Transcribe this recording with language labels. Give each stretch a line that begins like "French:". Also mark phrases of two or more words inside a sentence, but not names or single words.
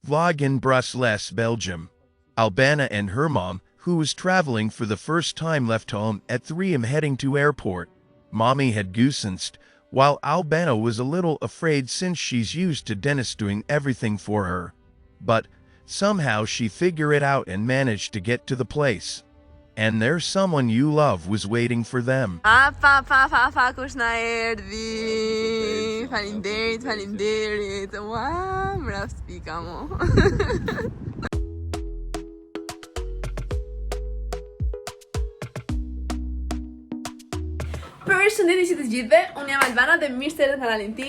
English: vlog in Brussels, Belgium. Albana and her mom, who was traveling for the first time, left home at 3 am heading to airport. Mommy had goosensed, while Albana was a little afraid since she's used to Dennis doing everything for her. But somehow she figured it out and managed to get to the place. And there's someone you love was waiting for them.
Albanian: Kush na erdhi. Faleminderit. Ua, mbrap spika mo. Përshëndetje që të gjithëve, unë jam Albana dhe mirë se erdhët në kanalin tim.